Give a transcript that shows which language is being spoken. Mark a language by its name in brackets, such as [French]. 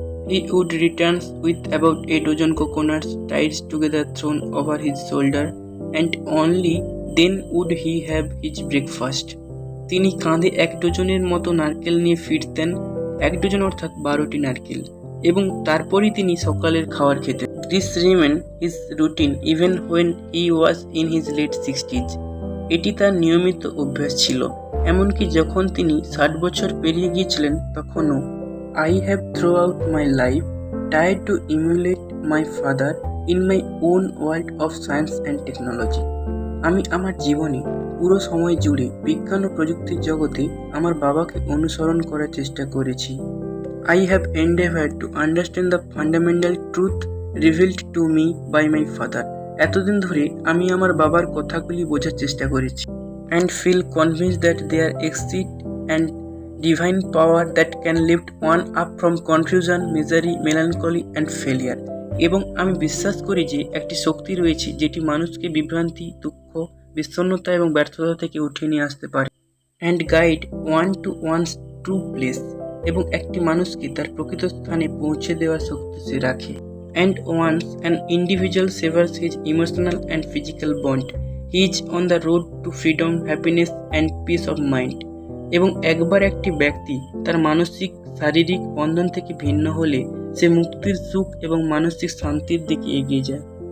[English] He would return with about a dozen coconuts tied together thrown over his shoulder and only then would he have his breakfast. [Bangla] তিনি কাঁধে 1 ডজনের মতো নারকেল নিয়ে ফিরতেন, 1 dozen অর্থাৎ 12টি নারকেল, এবং তারপরই তিনি সকালের খাবার খেতেন। [English] This remained his routine even when he was in his late 60s. [Bangla] এটি তার নিয়মিত অভ্যাস ছিল, এমনকি যখন তিনি 60 বছর পেরিয়ে গিয়েছিলেন তখনও। [English] I have throughout my life tried to emulate my father in my own world of science and technology. [Bangla] আমি আমার জীবনে পুরো সময় জুড়ে বিজ্ঞান ও প্রযুক্তির জগতে আমার বাবাকে অনুসরণ করার চেষ্টা করেছি। [English] I have endeavored to understand the fundamental truth revealed to me by my father. [Bangla] এতদিন ধরে আমি আমার বাবার কথাগুলি বোঝার চেষ্টা করেছি। [English] And feel convinced that there exists and divine power that can lift one up from confusion, misery, melancholy and failure. [Bangla] এবং আমি বিশ্বাস করি যে একটি শক্তি রয়েছে যেটি মানুষকে বিভ্রান্তি, দুঃখ, বিষণ্ণতা এবং ব্যর্থতা থেকে উঠিয়ে নিয়ে আসতে পারে। [English] And guide one to one's true place. [Bangla] এবং একটি মানুষকে তার প্রকৃত স্থানে পৌঁছে দেওয়ার শক্তি সে রাখে। [English] And once an individual severs his emotional and physical bond, he is on the road to freedom, happiness and peace of mind. [Bangla] এবং একবার একটি ব্যক্তি তার মানসিক শারীরিক বন্ধন থেকে ভিন্ন হলে সে মুক্তির সুখ এবং মানসিক শান্তির দিকে এগিয়ে যায়।